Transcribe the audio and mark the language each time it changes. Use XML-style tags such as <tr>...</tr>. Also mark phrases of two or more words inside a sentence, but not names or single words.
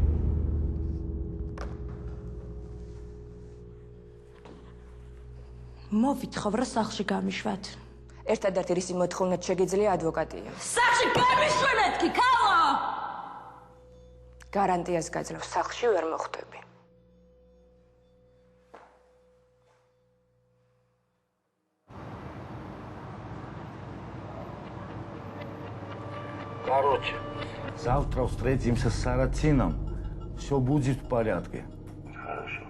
<ka>მოვითხოვ რა სახლში გამიშვათ. ერთადერთი რისი მოთხოვნად შეგიძლია ადვოკატია. სახლში გამიშვენეთ კი, ქალო! გარანტიას გაძლევ, სახლში ვერ მოხვდები.</ka> <ru>Короче, завтра встретимся с Сарацином. Все будет в порядке. Хорошо.</ru>